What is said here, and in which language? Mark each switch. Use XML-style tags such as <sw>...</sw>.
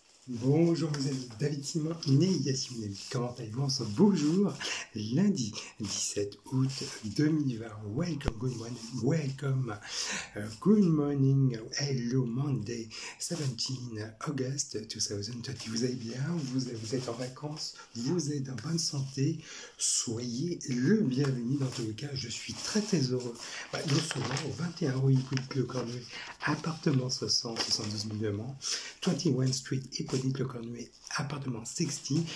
<fr>Bonjour, vous êtes David Simon, né Yasmine Nabi. Comment allez-vous en ce beau jour, lundi 17 août 2020.</fr> <en>Welcome, good morning, welcome, good morning, hello Monday, 17 August 2020.</en> <fr>Vous allez bien, vous êtes en vacances, vous êtes en bonne santé, soyez le bienvenu dans tous les cas. Je suis très heureux. Nous sommes au 21 rue Hippolyte Le Cornuet, appartement 60, 72 000 de Mans, 21 Street Hippolyte Le Cornuet, appartement 60.</fr>